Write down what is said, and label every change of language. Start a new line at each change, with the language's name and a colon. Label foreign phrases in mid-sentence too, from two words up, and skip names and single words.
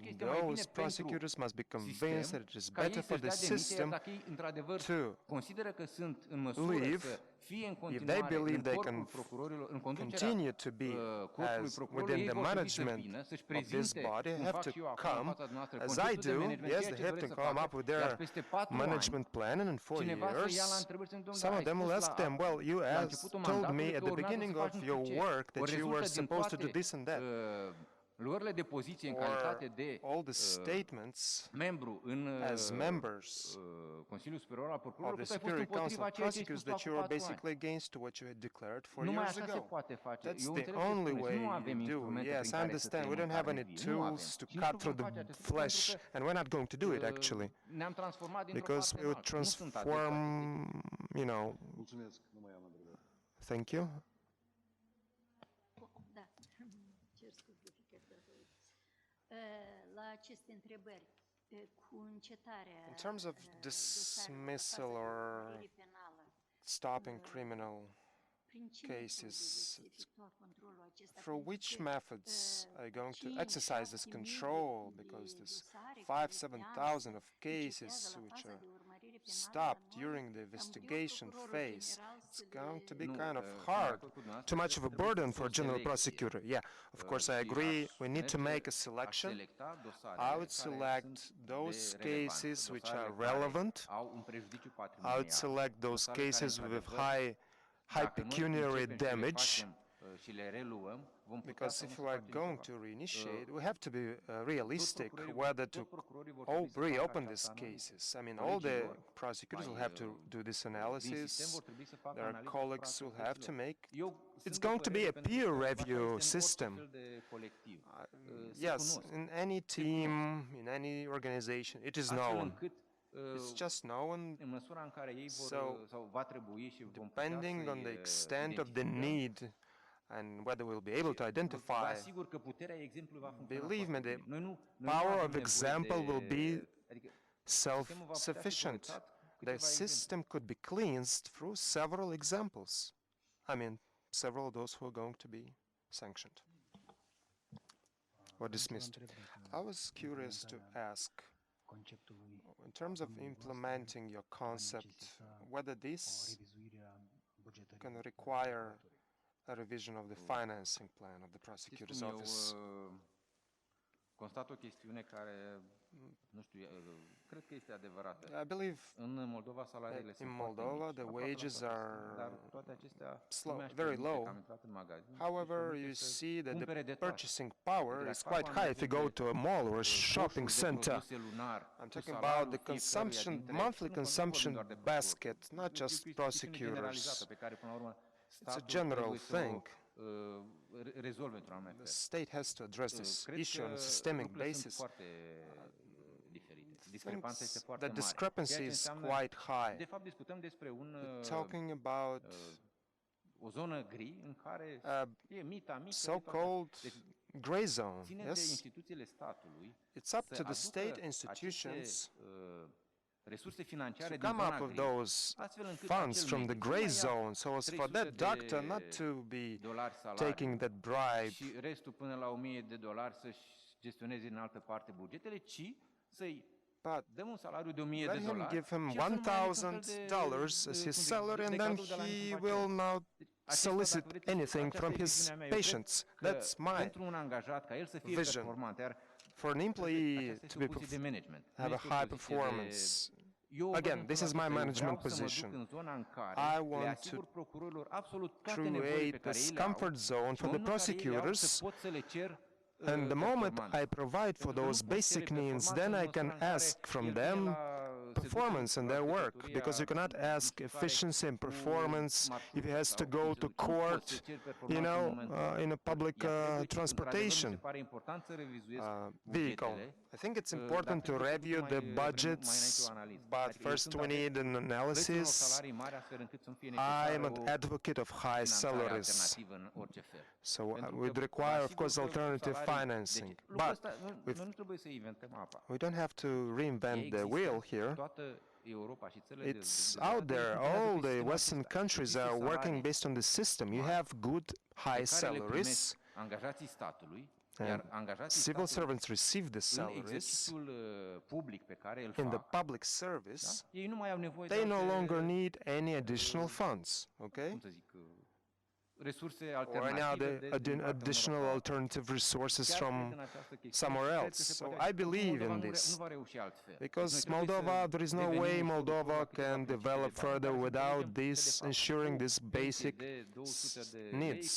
English: Those prosecutors must be convinced that it is better for the system to leave if they believe they can continue to be as within the management of this body. They have to come, as I do, yes, they have to come up with their management plan, and in 4 years, some of them will ask them, well, you told me at the beginning of your work that you were supposed to do this and that.
Romanian: luările de poziție în
English: or
Romanian: calitate de
English: all the statements
Romanian: membru în
English: as members
Romanian: Consiliul Superior al
English: of
Romanian: Procurorilor,
English: the
Romanian: că tu ai fost
English: Superior Council
Romanian: împotriva
English: of
Romanian: ceea ce ai spus
English: Prosecutors
Romanian: tu
English: that
Romanian: acum
English: you are
Romanian: 4 ani.
English: basically against what you had declared 4
Romanian: Numai
English: years
Romanian: așa se
English: ago.
Romanian: poate face.
English: That's
Romanian: Eu
English: the
Romanian: înțeleg ce
English: only
Romanian: spuneți.
English: way
Romanian: Nu avem
English: you do.
Romanian: instrumente
English: Yes,
Romanian: prin
English: I
Romanian: care să
English: understand. We
Romanian: tăiem
English: don't have any
Romanian: carne vie. Nu avem.
English: tools to
Romanian: Și nici
English: cut
Romanian: nu
English: through
Romanian: vom
English: the
Romanian: face acest lucru
English: flesh,
Romanian: pentru că
English: and we're not going to do it actually,
Romanian: ne-am transformat dintr-o
English: because
Romanian: parte
English: we
Romanian: în
English: would
Romanian: alta. Nu sunt adecvate.
English: transform, you know.
Romanian: Mulțumesc, nu mai am întrebări.
English: Thank you.
Romanian: Da, cer scuze, dacă la aceste întrebări, cu încetarea
English: In terms of dismissal or
Romanian: urmăririi penală,
English: stopping criminal
Romanian: prin ce metode
English: cases,
Romanian: veți efectua controlul acesta?
English: through
Romanian: Pentru
English: which
Romanian: că,
English: methods are you going to
Romanian: 5.000
English: exercise this control? Because
Romanian: de
English: this
Romanian: dosare
English: 5,000-7,000 of
Romanian: care
English: cases
Romanian: încetează la
English: which
Romanian: faza
English: are
Romanian: de urmărire penală,
English: stopped
Romanian: la noi,
English: during the
Romanian: cam greu
English: investigation
Romanian: procurorul
English: phase,
Romanian: general
English: it's
Romanian: să
English: going to be
Romanian: Nu,
English: kind of
Romanian: sunt de
English: hard,
Romanian: acord cu dumneavoastră,
English: too much of a
Romanian: trebuie să
English: burden
Romanian: fie
English: for
Romanian: o
English: a general
Romanian: selecție.
English: prosecutor. Yeah, of course I
Romanian: Și
English: agree.
Romanian: aș
English: We need to
Romanian: merge
English: make a
Romanian: a
English: selection.
Romanian: selecta dosarele
English: I would
Romanian: care
English: select
Romanian: sunt
English: those
Romanian: de relevant,
English: cases which
Romanian: dosarele
English: are
Romanian: care
English: relevant.
Romanian: au un prejudiciu
English: I would
Romanian: patrimonial,
English: select those
Romanian: dosarele care,
English: cases with
Romanian: într-adevăr,
English: high
Romanian: dacă noi
English: pecuniary
Romanian: începem și le
English: damage,
Romanian: facem, și le reluăm, vom putea
English: because
Romanian: să
English: if
Romanian: nu
English: you are
Romanian: facem
English: going
Romanian: ceva.
English: to reinitiate, we have to be realistic
Romanian: procurorii
English: whether
Romanian: tot
English: to
Romanian: procurorii vor trebui să facă
English: reopen
Romanian: această
English: these
Romanian: analiză.
English: cases. I mean, all the
Romanian: Colegii lor
English: prosecutors will
Romanian: mai,
English: have to do this
Romanian: din sistem
English: analysis.
Romanian: vor trebui să facă
English: Their
Romanian: analiza
English: colleagues
Romanian: asupra
English: will have to
Romanian: activităților.
English: make.
Romanian: Eu
English: It's
Romanian: sunt de
English: going to be
Romanian: părere,
English: a
Romanian: pentru
English: peer
Romanian: că așa
English: review
Romanian: este în orice
English: system.
Romanian: fel de colectiv. Se
English: Yes,
Romanian: cunosc.
English: in any team, in any organization, it is
Romanian: Astfel
English: known.
Romanian: încât,
English: It's just known.
Romanian: în măsura în care ei vor,
English: So,
Romanian: sau va trebui și vom putea
English: depending on the
Romanian: să-i
English: extent of the
Romanian: identificăm,
English: need and whether we'll be able to
Romanian: vă
English: identify,
Romanian: asigur că puterea exemplului va funcționa
English: believe me,
Romanian: foarte
English: the
Romanian: bine. Noi nu
English: power
Romanian: avem
English: of
Romanian: nevoie
English: example will be
Romanian: adică sistemul va putea fi
English: self-sufficient.
Romanian: corectat cu
English: The
Romanian: câteva exemple.
English: system could be cleansed through several examples. I mean, several of those who are going to be sanctioned or dismissed. I was curious to ask,
Romanian: conceptului
English: in terms of implementing your concept, whether this
Romanian: revizuirea bugetării
English: can require a revision of the financing plan of the prosecutor's
Romanian: Știți cum,
English: office.
Romanian: constat o chestiune care, nu știu, cred că este adevărată.
English: I believe
Romanian: În Moldova salariile
English: in
Romanian: sunt foarte
English: Moldova
Romanian: mici,
English: the
Romanian: aproape la
English: wages
Romanian: toate
English: are
Romanian: sectoarele, dar toate acestea
English: slow,
Romanian: lumea își
English: very
Romanian: permite,
English: low.
Romanian: că am intrat în magazin,
English: However,
Romanian: își permite
English: you
Romanian: să
English: see that
Romanian: cumpere
English: the
Romanian: de toate.
English: purchasing power
Romanian: Adică
English: is
Romanian: dacă
English: quite
Romanian: am
English: high if you
Romanian: nevoie
English: go to a mall or a shopping
Romanian: fluxul de
English: center.
Romanian: produse lunar cu
English: I'm talking
Romanian: salariul
English: about the
Romanian: fiecăruia
English: consumption,
Romanian: dintre-
English: monthly
Romanian: nu vorbim
English: consumption
Romanian: doar de procurori.
English: basket, not
Romanian: E o
English: just
Romanian: chestiune generalizată
English: prosecutors.
Romanian: pe care, până la urmă,
English: It's
Romanian: statul
English: a general
Romanian: trebuie să o,
English: thing.
Romanian: rezolve într-un anume
English: The
Romanian: fel.
English: state has to address this
Romanian: Cred
English: issue on a
Romanian: că
English: systemic
Romanian: lucrurile sunt
English: basis.
Romanian: foarte diferite. Discrepanța este
English: Thinks
Romanian: foarte
English: the
Romanian: mare.
English: discrepancy
Romanian: Ceea ce
English: is
Romanian: înseamnă,
English: quite high.
Romanian: de fapt, discutăm despre
English: Talking about
Romanian: o zonă gri în care e mita mică.
English: so-called
Romanian: Deci,
English: gray zone,
Romanian: ține de
English: yes?
Romanian: instituțiile statului
English: It's up
Romanian: să
English: to the
Romanian: aducă
English: state institutions
Romanian: aceste, resurse financiare
English: to
Romanian: din
English: come
Romanian: zona
English: up with
Romanian: gri,
English: those
Romanian: astfel încât
English: funds
Romanian: acel
English: from the
Romanian: medic să
English: gray
Romanian: nu mai ia
English: zone, so as for
Romanian: 300
English: that doctor
Romanian: de
English: not to be
Romanian: dolari salariu
English: taking that bribe,
Romanian: și restul până la 1000 de dolari să-și gestioneze în altă parte bugetele, ci să-i
English: but
Romanian: dăm un salariu de 1000
English: let
Romanian: de
English: him
Romanian: dolari
English: give him
Romanian: și el să nu mai ia niciun fel
English: $1,000 as his salary, and
Romanian: de
English: then
Romanian: cadou de la niciun
English: he
Romanian: pacient.
English: will not
Romanian: Deci, acesta,
English: solicit
Romanian: dacă vreți,
English: anything
Romanian: aceasta
English: from
Romanian: e
English: his
Romanian: viziunea mea. Eu cred
English: patients.
Romanian: că
English: That's my
Romanian: pentru un angajat, ca el să fie
English: vision.
Romanian: performant, iar
English: for an employee
Romanian: aceasta
English: to
Romanian: este
English: be
Romanian: o poziție de management. nu
English: have a
Romanian: este o
English: high
Romanian: poziție de-
English: performance.
Romanian: Eu văd
English: Again,
Romanian: în
English: this
Romanian: felul
English: is my
Romanian: acesta, eu
English: management
Romanian: vreau să mă duc
English: position.
Romanian: în zona în care
English: I
Romanian: le
English: want
Romanian: asigur
English: to
Romanian: procurorilor absolut toate nevoile pe
English: create
Romanian: care ei
English: this
Romanian: le au,
English: comfort zone
Romanian: și
English: for
Romanian: în
English: the
Romanian: momentul în care ei le au,
English: prosecutors,
Romanian: să pot să le cer
English: and the moment
Romanian: performanță.
English: I provide for
Romanian: Pentru că nu
English: those
Romanian: pot cere
English: basic needs,
Romanian: performanță
English: then
Romanian: în
English: I
Romanian: măsura
English: can
Romanian: în care
English: ask from
Romanian: el vine
English: them
Romanian: la- se duce
English: performance in
Romanian: la
English: their work,
Romanian: judecătoria
English: because you cannot ask
Romanian: mișcare
English: efficiency and
Romanian: cu
English: performance if he has to
Romanian: sau
English: go
Romanian: cum
English: to
Romanian: se duce. Nu
English: court,
Romanian: poți să ceri
English: you
Romanian: performanță în
English: know,
Romanian: momentul ăla.
English: in a public
Romanian: Ea trebuie, într-adevăr, mi
English: transportation
Romanian: se pare important să revizuiesc
English: vehicle.
Romanian: bugetele,
English: I think it's
Romanian: dar
English: important to
Romanian: trebuie să
English: review
Romanian: duc
English: the
Romanian: mai înainte
English: budgets,
Romanian: o analiză.
English: but
Romanian: Adică eu
English: first
Romanian: sunt
English: we
Romanian: adeptul
English: need an
Romanian: plății unor
English: analysis.
Romanian: salarii mari astfel încât să-mi fie
English: I
Romanian: necesară
English: am an
Romanian: o
English: advocate of high
Romanian: finanțare
English: salaries,
Romanian: alternativă în orice fel.
English: so
Romanian: Pentru
English: we'd
Romanian: că
English: require,
Romanian: vă
English: of course,
Romanian: asigur că
English: alternative
Romanian: salarii-
English: financing.
Romanian: Deci, lucrul
English: But
Romanian: ăsta, noi nu trebuie să inventăm apa.
English: we don't have to reinvent the
Romanian: Există
English: wheel here.
Romanian: toată Europa și țările
English: It's
Romanian: dezvoltate
English: out there.
Romanian: funcționează
English: All
Romanian: cu
English: the
Romanian: sistemul
English: Western
Romanian: acesta.
English: countries
Romanian: Există
English: are working
Romanian: salarii
English: based on the system. You
Romanian: mari
English: have good,
Romanian: pe
English: high
Romanian: care le primesc
English: salaries,
Romanian: angajații statului, iar
English: and
Romanian: angajații
English: civil
Romanian: statului
English: servants receive the
Romanian: în
English: salaries
Romanian: exercițiul public pe care îl
English: in the
Romanian: fac,
English: public service.
Romanian: ei nu mai au nevoie
English: They
Romanian: de
English: no
Romanian: alte,
English: longer need any additional funds, okay?
Romanian: cum să zic, resurse
English: or any
Romanian: alternative
English: other additional alternative resources from somewhere else. So I believe in this, because Moldova, there is no way Moldova can develop further without this, ensuring this basic needs.